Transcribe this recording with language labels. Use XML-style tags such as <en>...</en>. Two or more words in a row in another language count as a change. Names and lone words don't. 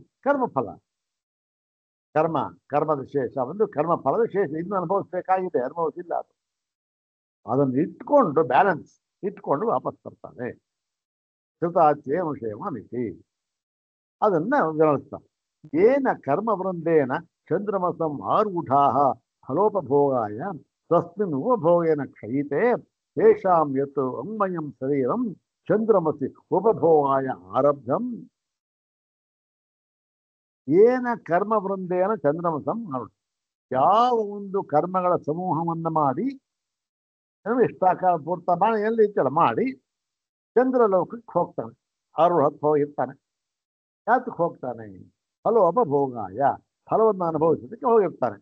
<kn>ಕರ್ಮಫಲ, ಕರ್ಮದ ಶೇಷ ಒಂದು ಕರ್ಮಫಲದ ಶೇಷ ಇನ್ನು ಅನುಭವಿಸ್ಬೇಕಾಗಿದೆ, ಅನುಭವಿಸಿಲ್ಲ. ಅದನ್ನು ಇಟ್ಕೊಂಡು ಬ್ಯಾಲೆನ್ಸ್ ಇಟ್ಕೊಂಡು ವಾಪಸ್ ಬರ್ತಾನೆ.</kn> <sa>ಕೃತಾಚ್ಯೇ ಅನುಶಯವಾನಿತಿ</sa> <kn>ಅದನ್ನ ವಿವರಿಸ್ತಾನೆ.</kn> <sa>ಏನ ಕರ್ಮ ವೃಂದೇನ ಚಂದ್ರಮಸಂ ಆರೂಢಾ ಫಲೋಪಭೋಗಾಯ ತಸ್ಮಿನ್ ಉಪಭೋಗೇನ ಕ್ಷಯಿತೆ ತೇಷಾಂ ಯತ್ ಅನ್ಮಯಂ ಶರೀರಂ ಚಂದ್ರಮಸಿ ಉಪಭೋಗಾಯ ಆರಬ್ಧಂ. ಏನ ಕರ್ಮ ವೃಂದೇನ ಚಂದ್ರಮಸಂ ಆರೂಢ,</sa> <kn>ಯಾವ ಒಂದು ಕರ್ಮಗಳ ಸಮೂಹವನ್ನು ಮಾಡಿ ಇಷ್ಟಾಕಾರ ಪೂರ್ತ ಮಾಡಿ ಎಲ್ಲಿ ಇತ್ತಲ್ಲ ಮಾಡಿ ಚಂದ್ರಲೋಕಕ್ಕೆ ಹೋಗ್ತಾನೆ. ಆರೂಢಕ್ಕೆ ಹೋಗಿರ್ತಾನೆ. ಯಾತಕ್ಕೆ ಹೋಗ್ತಾನೆ? ಫಲೋಪಭೋಗಾಯ, ಫಲವನ್ನು ಅನುಭವಿಸೋದಕ್ಕೆ ಹೋಗಿರ್ತಾನೆ.</kn>